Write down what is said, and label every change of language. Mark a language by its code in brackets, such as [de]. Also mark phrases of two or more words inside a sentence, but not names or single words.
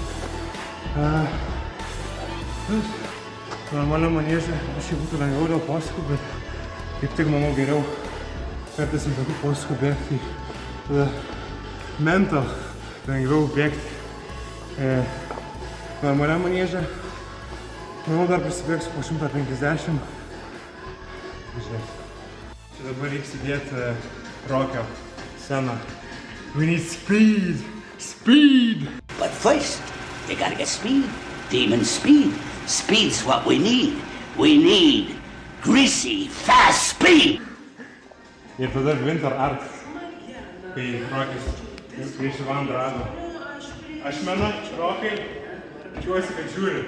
[lt] Normaliam manieže šiai būtų lengviau dėl posūkių, bet kaip tik manau geriau kartais ant tokių posūkių bėgti, tada mental lengviau bėgti normaliam manieže. Manau dar prisibėgsiu po 150. Žiūrėk. Čia dabar reiks įdėti rokio sceną. [en] We need speed! Speed! But first, you gotta get speed. Demon speed. Speed's what we need. We need greasy, fast speed. [lt] Ir tada Winter Art, kai Rokis prieš Ivaną rado. Aš menu, Rokai, tikiuosi, kad žiūri.